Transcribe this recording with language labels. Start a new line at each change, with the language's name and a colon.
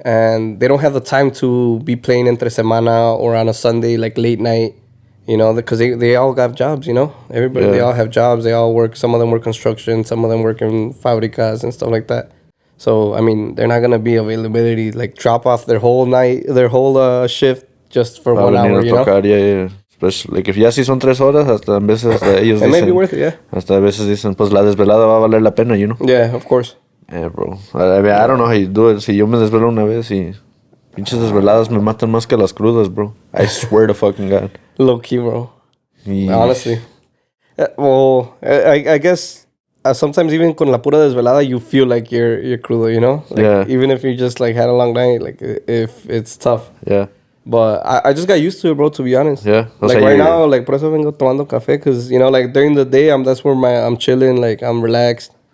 English: And they don't have the time to be playing
Spanish: entre semana
English: or on a Sunday, like late night. You know, because they all got jobs, you know? Everybody, they all have jobs. They all work. Some of them work construction. Some of them work in fabricas and stuff like that. So, I mean, they're not going to be availability, like, drop off their whole shift just for 1 hour, you know? Yeah. Especially, like, if
Spanish: ya sí son 3 horas, hasta a veces ellos dicen...
English: It may be worth it, yeah.
Spanish: Hasta a veces dicen, pues, la desvelada va a valer la pena,
English: you know? Yeah, of course. Yeah, bro. I mean, I don't know how you do it.
Spanish: Si yo me desvelo una vez y... Pinches desveladas me matan más que las crudas, bro.
English: I swear to fucking God. Low key, bro. Honestly. Well, I guess sometimes even
Spanish: con la pura desvelada,
English: you feel like you're crudo, you know? Like, even if you just like had a long night, like if it's tough. Yeah. But I just got used to it, bro, to be honest. Yeah. Like right now, like
Spanish: por eso vengo tomando café,
English: because, you know, like during the day, that's where I'm chilling, like I'm relaxed.